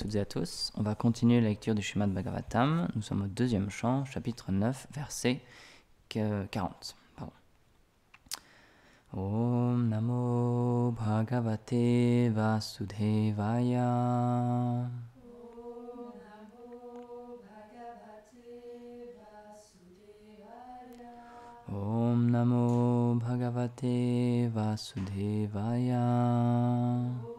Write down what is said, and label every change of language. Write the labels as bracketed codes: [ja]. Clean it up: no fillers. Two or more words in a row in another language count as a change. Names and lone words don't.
[fr] toutes et à tous. On va continuer la lecture du Srimad Bhagavatam. Nous sommes au deuxième chant, chapitre 9, verset 40. Pardon. [sa] ॐ नमो भगवते वासुदेवाय. ॐ नमो भगवते वासुदेवाय.